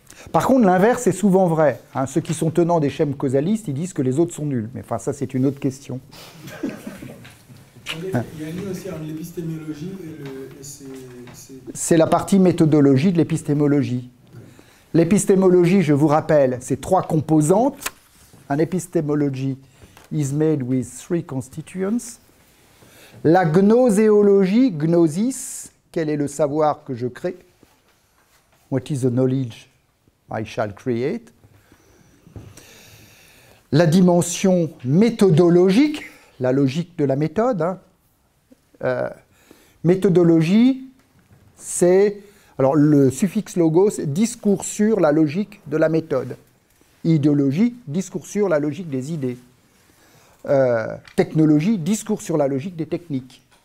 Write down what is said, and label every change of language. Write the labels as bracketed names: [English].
[French] Par contre, l'inverse est souvent vrai. Ceux qui sont tenants des schèmes causalistes, ils disent que les autres sont nuls. Mais enfin, ça, c'est une autre question. Il y a un lien aussi entre l'épistémologie et c'est la partie méthodologie de l'épistémologie. L'épistémologie, je vous rappelle, c'est 3 composantes. [English] An epistemology is made with 3 constituents. [French] La gnoséologie, gnosis, quel est le savoir que je crée? [English] What is the knowledge I shall create? [French] La dimension méthodologique, la logique de la méthode. Méthodologie, c'est... Alors, le suffixe logos, discours sur la logique de la méthode. Idéologie, discours sur la logique des idées. Technologie, discours sur la logique des techniques.